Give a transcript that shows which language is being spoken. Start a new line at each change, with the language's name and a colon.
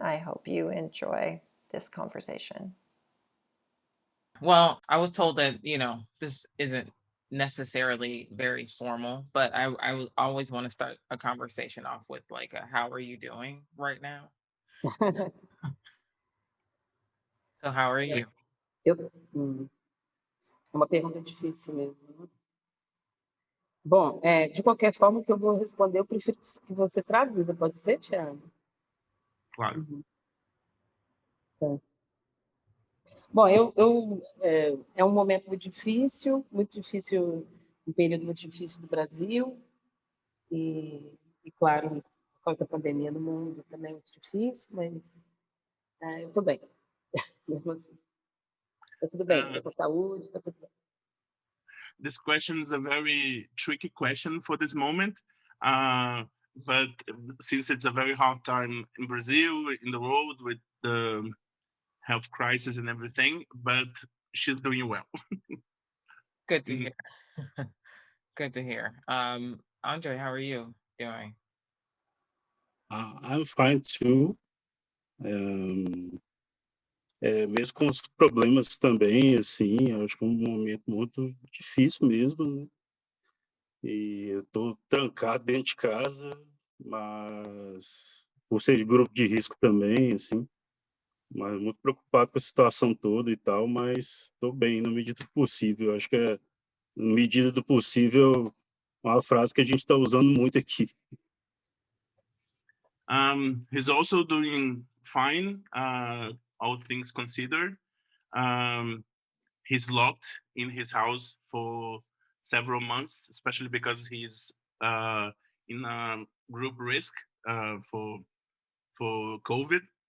English: I hope you enjoy this conversation. Well, I was told that, this isn't necessarily very formal, but I would always want to start a conversation off with like how are you doing right now? So how are you?
Portuguese: Eu É uma pergunta difícil mesmo, né. Bom, de qualquer forma, o que eu vou responder, eu prefiro que você traduza, pode ser, Thiago? Claro. Uhum, tá. Bom, é um momento muito difícil, um período muito difícil do Brasil e claro, por causa da pandemia no mundo também é muito difícil, mas, eu estou bem, mesmo assim. tudo bem, tá com saúde, tá tudo bem.
English: This question is a very tricky question for this moment, but since it's a very hard time in Brazil, in the world, with the health crisis and everything, but she's doing well. Good to hear. Good to hear. Andre, how are you doing? I'm fine too.
Portuguese: Mesmo com os problemas também, assim, acho que é um momento muito difícil mesmo, né? E eu tô trancado dentro de casa, mas por ser de grupo de risco também, assim, mas muito preocupado com a situação toda e tal, mas estou bem na medida do possível. Acho que é na medida do possível uma frase que a gente está usando muito aqui.
English: He's also doing fine, all things considered. He's locked in his house for several months, especially because he's in a group risk for COVID.